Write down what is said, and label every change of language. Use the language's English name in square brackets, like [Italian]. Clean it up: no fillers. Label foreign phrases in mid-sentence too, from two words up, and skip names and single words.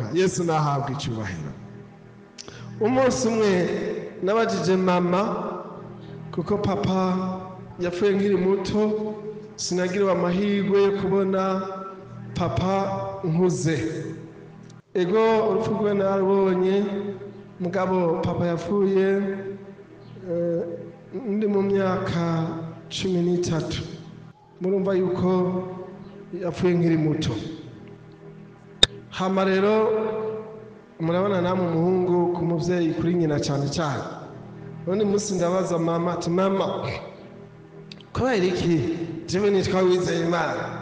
[Kinyarwanda] Yesu nahabwa icyubahiro. Umunsi umwe nabajije mama kuko papa yapfuye nkiri muto sinagiriwe amahirwe yo kubona papa nkuze. [Rundi] Ego urupfu rwe narubonye mugabo papa yapfuye ndi mu myaka 13. Murumva yuko yapfuye nkiri muto. Hama rero murabona namwe umuhungu ku muvyeyi kuri nyina cyane cyane. None musi ndabaza mama ati mama kubera iki jewe nitwa wizeye Imana?